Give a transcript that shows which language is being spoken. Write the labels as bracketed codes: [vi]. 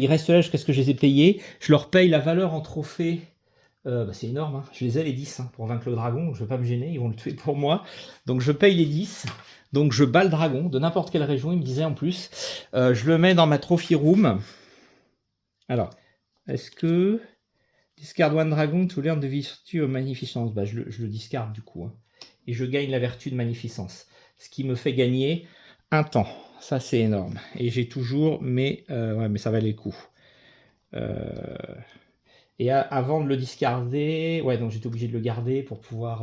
[fr] Il reste là jusqu'à ce que je les ai payés. Je leur paye la valeur en trophée. Bah, c'est énorme. Hein. Je les ai les 10 hein, pour vaincre le dragon. Je ne vais pas me gêner. Ils vont le tuer pour moi. Donc je paye les 10. Donc je bats le dragon de n'importe quelle région. Il me disait en plus. Je le mets dans ma [en] trophy room. [fr] Alors, est-ce que... [en] Discard one dragon to learn the virtue of magnificence. [fr] Bah, je le discarde du coup. Hein. Et je gagne la vertu de magnificence. Ce qui me fait gagner un temps. Ça, c'est énorme. Et j'ai toujours mes... ouais, mais ça valait le coup. Et avant de le discarder... Ouais, donc j'étais obligé de le garder pour pouvoir...